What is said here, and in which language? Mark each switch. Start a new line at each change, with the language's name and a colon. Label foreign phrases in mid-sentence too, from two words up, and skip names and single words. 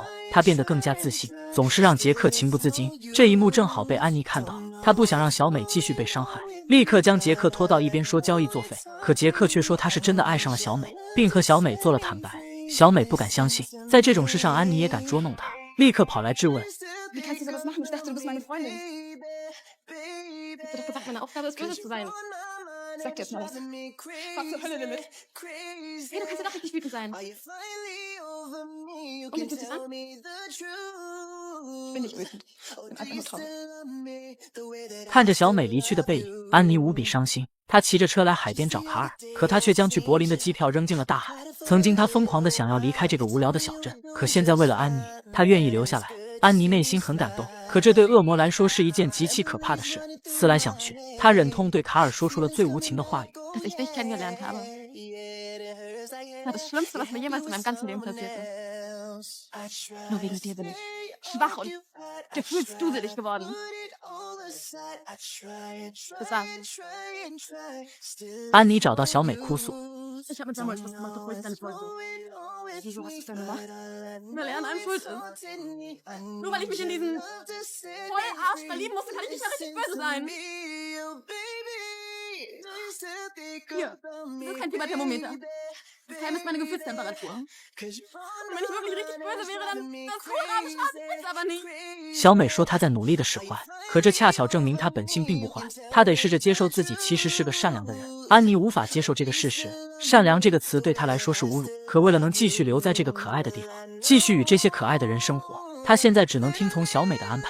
Chinese: 她变得更加自信，总是让杰克情不自禁。这一幕正好被安妮看到，她不想让小美继续被伤害，立刻将杰克拖到一边说交易作废。可杰克却说他是真的爱上了小美，并和小美做了坦白。小美不敢相信，在这种事上安妮也敢捉弄她，立刻跑来质问
German: Wie kannst du sowas machen? Ich dachte, du bist meine Freundin. Ich hab dir doch gesagt, meine Aufgabe ist, böse zu sein. Sag dir jetzt mal was. Fahr zur Hölle damit. Hey, du kannst ja doch richtig wütend sein. Und wie fühlt sich's an? Ich bin nicht wütend. Ich bin einfach nur traurig.
Chinese: 看着小美离去的背影，安妮无比伤心。她骑着车来海边找卡尔，可她却将去柏林的机票扔进了大海。曾经她疯狂地想要离开这个无聊的小镇，可现在为了安妮，她愿意留下来。安妮内心很感动，可这对恶魔来说是一件极其可怕的事。思来想去，她忍痛对卡尔说出了最无情的话语。
German: Dass ich dich kennengelernt habe. Das war das Schlimmste, was mir jemals in meinem ganzen Leben passierte. Nur wegen dir bin ich schwach und gefühlsduselig geworden. Das war's.
Chinese: 安妮找到小美哭诉。
German: Ich habe mit Samuel Schluss gemacht, obwohl ich gar nicht wollte. Wieso hast du es denn gemacht? Weil er an allem schuld ist. Nur weil ich mich in diesen Vollarsch verlieben musste, kann ich nicht mehr richtig böse sein. Hier, das ist kein Fieberthermometer. Das Heim ist meine Gefühlstemperatur. Und wenn ich wirklich richtig böse wäre, dann das Kohlraben schadet aber nicht.
Chinese: 小美说她在努力的使坏，可这恰巧证明她本性并不坏。她得试着接受自己其实是个善良的人。安妮无法接受这个事实，善良这个词对她来说是侮辱。可为了能继续留在这个可爱的地方，继续与这些可爱的人生活，她现在只能听从小美的安排。